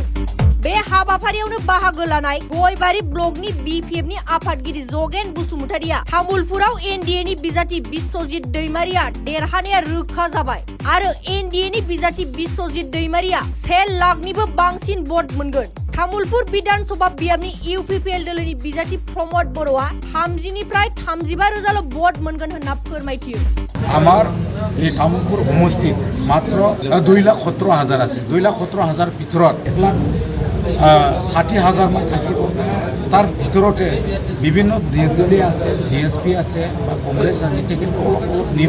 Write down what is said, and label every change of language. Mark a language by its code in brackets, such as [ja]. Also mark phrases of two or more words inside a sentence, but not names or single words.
[brx] बे हाबाफारियावनो बाहागो लानाय गयबारि ब्लकनि BPF नि आफादगिरि जगेन बसुमतारिया तामुलपुराव NDA नि बिजाथि बिश्वजित दैमारिया देरहानाया रोखा जाबाय आरो NDA नि बिजाथि बिश्वजित दैमारिया 1 लाखनिबो बांसिन भट मोनगोन। तामुलपुर विधानसभा बियाबनि UPPL दोलोनि बिजाथि प्रमद बर'आ 30 निफ्राय 35 रोजाल' भट मोनगोन होनना फोरमायथियो। [as] আমার এই তামুলপুর সমষ্টিত মাত্ৰ 2,17,000 আছে। 2,17,000 ভিতৰত 1,60,000 মান থাকিব। তাৰ ভিতৰতে বিভিন্ন নিৰ্দলীয় আছে, GSP আছে বা কংগ্ৰেছ আছে, তেখেতসকলক নিব।